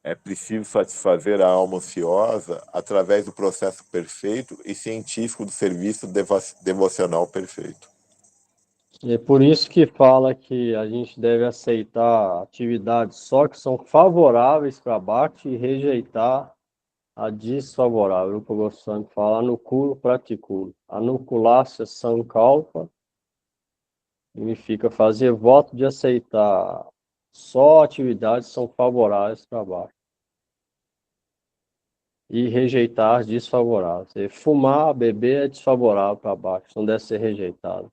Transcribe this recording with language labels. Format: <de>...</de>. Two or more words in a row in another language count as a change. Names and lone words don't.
<pt>É preciso satisfazer a alma ansiosa através do processo perfeito e científico do serviço devocional perfeito. E é por isso que fala que a gente deve aceitar atividades só que são favoráveis para Bhakti e rejeitar a desfavorável. O Goswami fala</pt> <sa>anukulo praticulo. Anukulasya sankalpa</sa> <pt>significa fazer voto de aceitar só atividades que são favoráveis para Bhakti e rejeitar as desfavoráveis. E fumar, beber é desfavorável para Bhakti, não deve ser rejeitado.</pt>